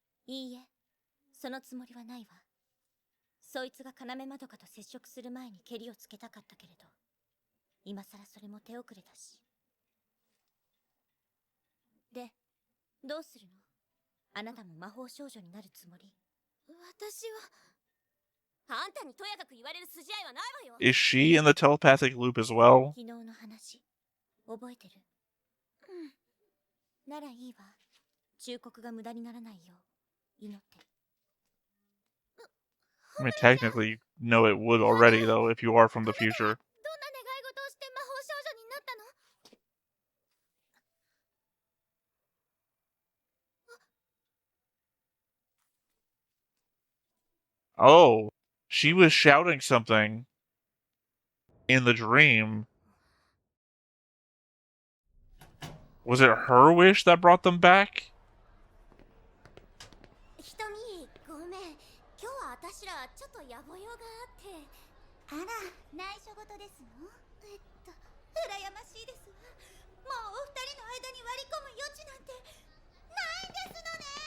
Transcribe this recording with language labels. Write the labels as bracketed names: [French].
[Japanese] いいえ、そのつもりはないわ。そいつが要まどかと接触する前にケリをつけたかったけれど、今さらそれも手遅れだし。で、どうするの？あなたも魔法少女になるつもり？私は。あんたにとやかく言われる筋合いはないわよ。 [English] Is she in the telepathic loop as well? [Japanese] 昨日の話、覚えてる？ならいいわ。忠告が無駄にならないよう祈ってる。 [English] I mean, technically, you know it would already, though, if you are from the future. [Japanese] どんな願い事をして魔法少女になったの？ [English] Oh, she was shouting something in the dream. Was it her wish that brought them back? [Japanese] ひとみ、ごめん。今日は私らちょっと野暮用があって。あら、内緒事ですの？羨ましいですわ。もうお二人の間に割り込む余地なんてないんですのね。